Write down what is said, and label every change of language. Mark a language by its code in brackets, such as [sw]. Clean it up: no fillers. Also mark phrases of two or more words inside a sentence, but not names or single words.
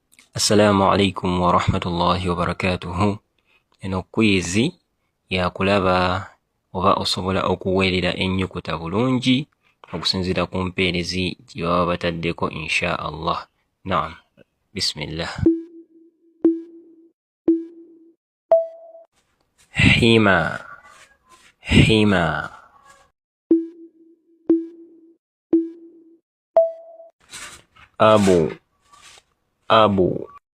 [ar] السلام عليكم ورحمة الله وبركاته. [lg] Eno kwizi ya kulaba oba osobola okuweerera ennyukuta bulungi okusinziira ku mpeerezi gye baba bataddeko [ar] إن شاء الله. نعم، بسم الله. Hima, hima. Abu, abu.